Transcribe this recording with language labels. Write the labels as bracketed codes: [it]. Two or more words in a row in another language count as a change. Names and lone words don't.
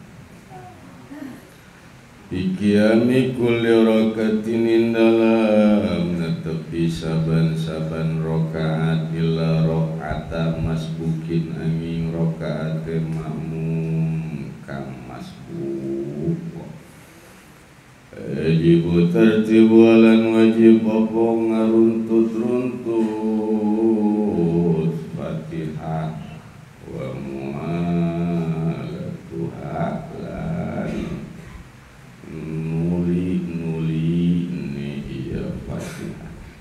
[ar] بقيام كل ركعة [jv] dalam netepi saban-saban rakaat [ar] إلا ركعة مسبوق [jv] angin rakaat makmum kang masbuk. Wajib tertibu lan wajib apa ngaruntut-runtut [ar] الفاتحة وموالاتها [jv] lan nuli iya Fatihah.